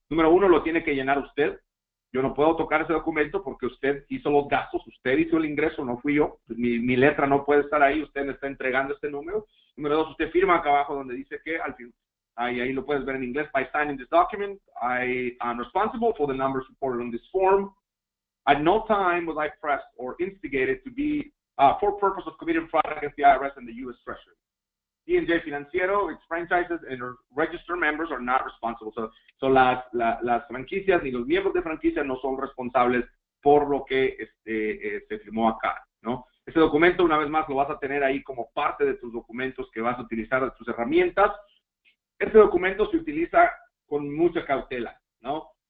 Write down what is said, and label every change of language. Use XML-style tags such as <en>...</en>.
<es>Número uno, lo tiene que llenar usted. Yo no puedo tocar ese documento porque usted hizo los gastos, usted hizo el ingreso, no fui yo. Mi letra no puede estar ahí, usted me está entregando este número. Número dos, usted firma acá abajo donde dice que al fin, ahí lo puedes ver en inglés:</es> <en>by signing this document, I am responsible for the numbers reported on this form. At no time was I pressed or instigated to be for purpose of committing fraud against the IRS and the U.S. Treasury. D&J Financiero, its franchises and registered members are not responsible.</en> <es>So las franquicias ni los miembros de franquicia no son responsables por lo que se firmó acá, ¿no? Ese documento, una vez más, lo vas a tener ahí como parte de tus documentos que vas a utilizar, de tus herramientas. Este documento se utiliza con mucha cautela, ¿no?</es>